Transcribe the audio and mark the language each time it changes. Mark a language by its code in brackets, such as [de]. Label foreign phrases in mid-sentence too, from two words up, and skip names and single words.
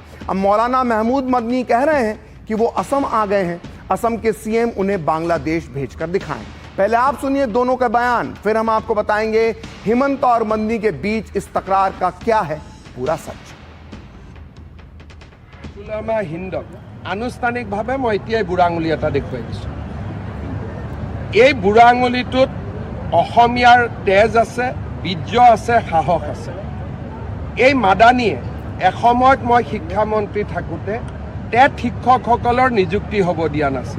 [hi] अब मौलाना महमूद मदनी कह रहे हैं कि वो असम आ गए हैं, असम के सीएम उन्हें बांग्लादेश भेजकर दिखाएं। पहले आप सुनिए दोनों का बयान, फिर हम आपको बताएंगे हिमंता और मदनी के बीच इस तकरार का क्या है पूरा सच। [as] উলামা হিন্দক আনুষ্ঠানিকভাৱে মই এতিয়াই বুঢ়া আঙুলি এটা দেখুৱাই দিছোঁ। এই বুঢ়া আঙুলিটোত অসমীয়াৰ তেজ আছে, বীৰ্য আছে, সাহস আছে। এই মাদানীয়ে এসময়ত মই শিক্ষামন্ত্ৰী থাকোঁতে টেট শিক্ষকসকলৰ নিযুক্তি হ'ব দিয়া নাছিল।